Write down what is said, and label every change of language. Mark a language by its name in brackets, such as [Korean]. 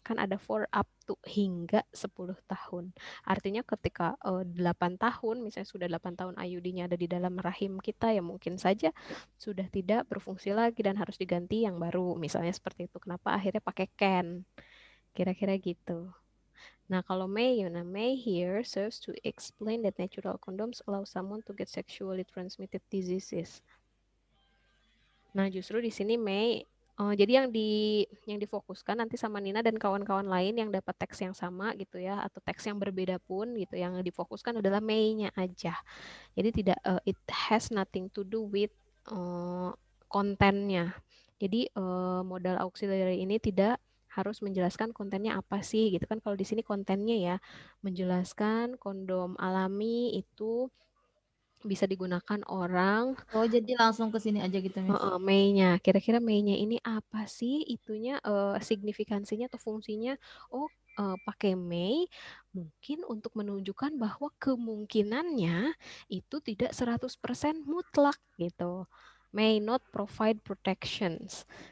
[Indonesian] Kan ada [English] for up to [Indonesian] hingga 10 tahun. Artinya ketika 8 tahun, misalnya sudah 8 tahun IUD-nya ada di dalam rahim kita, ya mungkin saja sudah tidak berfungsi lagi dan harus diganti yang baru. Misalnya seperti itu. Kenapa akhirnya pakai can? Kira-kira gitu. Nah, kalau [English] may here serves to explain that natural condoms allow someone to get sexually transmitted diseases. [Indonesian] Nah, justru di sini may, jadi yang difokuskan nanti sama Nina dan kawan-kawan lain yang dapat teks yang sama gitu ya, atau teks yang berbeda pun gitu, yang difokuskan adalah may-nya aja. Jadi tidak, [English] it has nothing to do with kontennya. [Indonesian] Jadi modal auxiliary ini tidak harus menjelaskan kontennya apa sih gitu kan. Kalau di sini kontennya ya menjelaskan kondom alami itu bisa digunakan orang. Oh, jadi langsung ke sini aja gitu Miss. May-nya, kira-kira May-nya ini apa sih itunya, signifikansinya atau fungsinya? Oh, pakai May mungkin untuk menunjukkan bahwa kemungkinannya itu tidak 100% mutlak gitu. [English] May not provide protections.